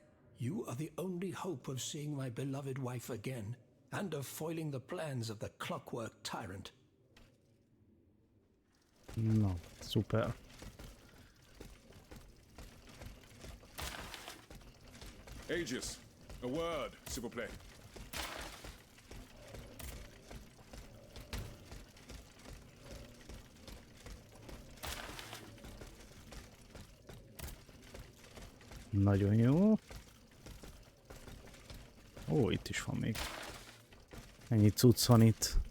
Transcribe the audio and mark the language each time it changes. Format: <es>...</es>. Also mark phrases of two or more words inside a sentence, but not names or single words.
<en>You are the only hope of seeing my beloved wife again, and of foiling the plans of the clockwork tyrant.</en> <hu>Na, szuper.</hu> <en>Aegis, a word,</en> <fr>s'il vous plaît.</fr> <hu>Nagyon jó. Ó, itt is van még. Ennyi cucc van itt.</hu>